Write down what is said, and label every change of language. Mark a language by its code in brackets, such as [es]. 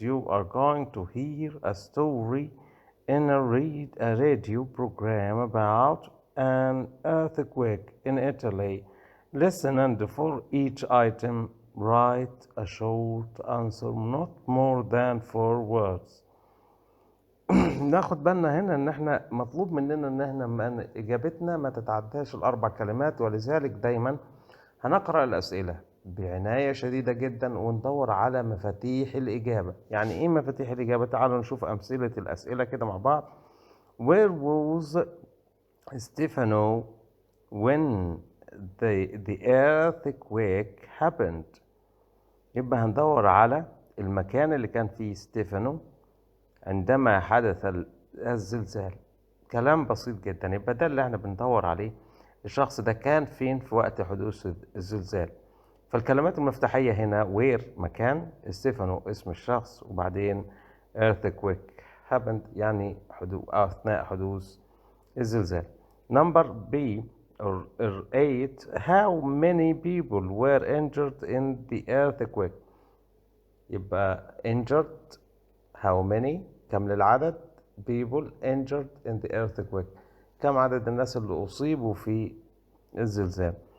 [en] You are going to hear a story in a radio program about an earthquake in Italy. Listen, and for each item, write a short answer, not more than 4 words. [ar] ناخد بالنا هنا ان احنا مطلوب مننا ان احنا اجابتنا ما تتعداش الاربع كلمات، ولذلك دايما هنقرأ الاسئلة بعناية شديدة جدا وندور على مفاتيح الاجابة. يعني ايه مفاتيح الاجابة؟ تعالوا نشوف امثلة الاسئلة كده مع بعض. [en] Where was Stefano when the earthquake happened؟ [ar] يبقى هندور على المكان اللي كان فيه ستيفانو عندما حدث الزلزال. كلام بسيط جدا، يبقى ده اللي احنا بندور عليه. الشخص ده كان فين في وقت حدوث الزلزال؟ فالكلمات المفتاحية هنا where مكان، ستيفانو اسم الشخص، وبعدين [en] earthquake happened [ar] يعني أثناء حدوث الزلزال. [en] Number B or 8, how many people were injured in the earthquake؟ [ar] يبقى [en] injured how many [ar] كم للعدد، [en] people injured in the earthquake [ar] كم عدد الناس اللي أصيبوا في الزلزال.